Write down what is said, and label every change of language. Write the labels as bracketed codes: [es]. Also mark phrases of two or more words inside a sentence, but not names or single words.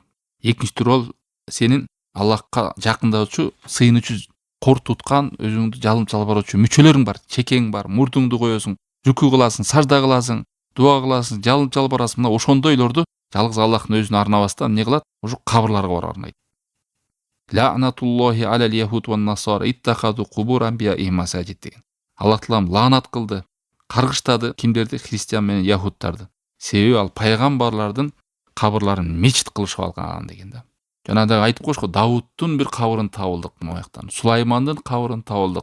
[ky] Экинчи түрү ол сенин Аллахка жакындаочу, сыйынуучу, кор туткан, өзүңдү жалым жалбароочу мүчөлөрүң бар. Чекең бар, мурдуңду коесуң, рүкү кыласың, сажда кыласың, дуа кыласың, жалым жалбарасың. Мына ошондойлорду жалгыз Аллахтын өзүнө арнабастан эмне кылат? Ошо кабырларга барып арнайт. [ar] لعنة الله على اليهود والنصارى اتخذوا قبور أنبياء مساجد деген. [ky] Аллах таалам лаанат кылды, каргыштады кимдерди? Христиан менен яхудтарды. Себеби ал пайгамбарлардын кабырларын мечит кылышып алган деген да. Жана да айтып коюшку, Давудтун бир кабырын табылдык мояктан, Сулаймандын кабырын табылдык.